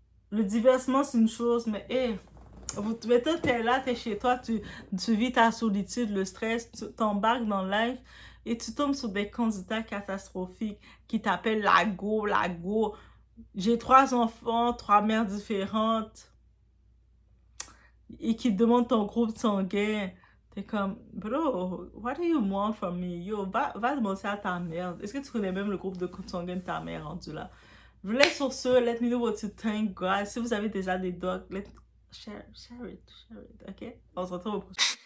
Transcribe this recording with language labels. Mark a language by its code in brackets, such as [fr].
[fr] Le divertissement, c'est une chose, mais mais toi, t'es là, t'es chez toi, tu vis ta solitude, le stress, tu t'embarques dans le live et tu tombes sur des candidats catastrophiques qui t'appellent la go. J'ai 3 enfants, 3 mères différentes et qui te demandent ton groupe sanguin. T'es comme, [en] bro, what do you want from me? [fr] Yo, va demander à ta mère. Est-ce que tu connais même le groupe de sanguin de ta mère rendu là? Je vous laisse sur ce, [en] let me know what you think, guys. [fr] Si vous avez déjà des docs, [en] share it, [fr] ok? On se retrouve au prochain.